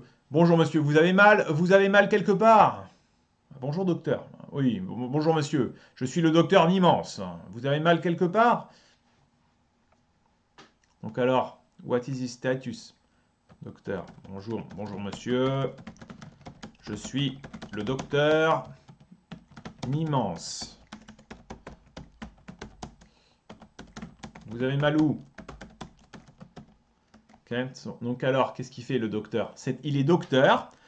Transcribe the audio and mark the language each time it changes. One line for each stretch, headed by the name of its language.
French: Bonjour monsieur, vous avez mal quelque part? Bonjour docteur. Oui, bonjour monsieur. Je suis le docteur Nimance. Vous avez mal quelque part? Donc alors,
English: what is his status?
French: Docteur. Bonjour monsieur. Je suis le docteur Nimance. Vous avez mal où? Okay. Donc alors, qu'est-ce qu'il fait le docteur? Il est docteur.